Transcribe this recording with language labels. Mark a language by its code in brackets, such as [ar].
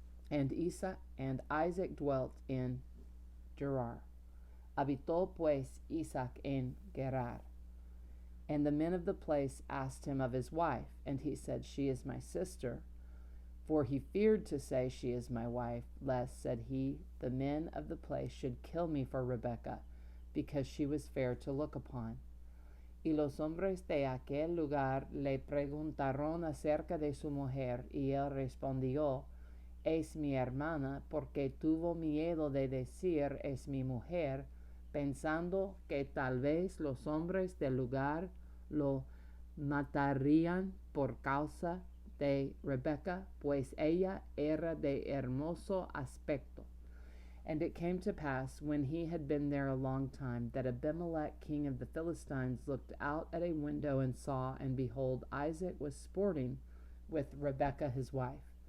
[en] And Isaac dwelt in Gerar. [es] Habitó pues Isaac en Gerar. [en] And the men of the place asked him of his wife, and he said, She is my sister. For he feared to say, She is my wife, lest, said he, the men of the place should kill me for Rebekah, because she was fair to look upon. [es] Y los hombres de aquel lugar le preguntaron acerca de su mujer, y él respondió, Es mi hermana, porque tuvo miedo de decir, Es mi mujer, pensando que tal vez los hombres del lugar lo matarían por causa de Rebekah, pues ella era de hermoso aspecto. [en] And it came to pass, when he had been there a long time, that Abimelech king of the Philistines looked out at a window and saw, and behold, Isaac was sporting with Rebekah his wife.